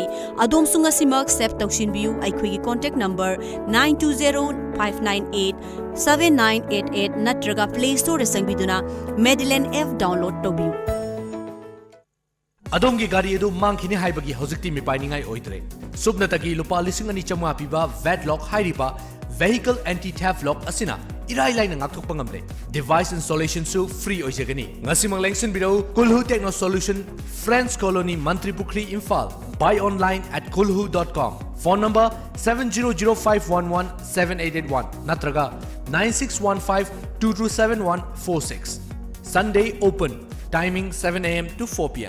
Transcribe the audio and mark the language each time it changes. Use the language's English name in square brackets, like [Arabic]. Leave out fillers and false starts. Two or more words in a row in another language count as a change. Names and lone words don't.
[Manipuri] Adom sunga simak save taushin biu aikhoi gi contact number 9205987988 natraga Play Store sangbiduna Madeline F download tobiu. Adom gi gari edu mangkhini haibagi hojikti mi painingai oidre. Subnatagi lupa lising ani chamwa piba Vadlock hairiba [English] vehicle anti-theft lock [Manipuri] asina irai laina ngakthokpa ngamle. [English] Device installation [Manipuri] su free oijagani. Ngasimang lengsin biro Kulhu Techno Solution, Friends Colony, Mantripukri, Imphal. [English] Buy online at kulhu.com. Phone number 7005117881 natraga 9615227146. Sunday open. Timing 7 AM to 4 PM.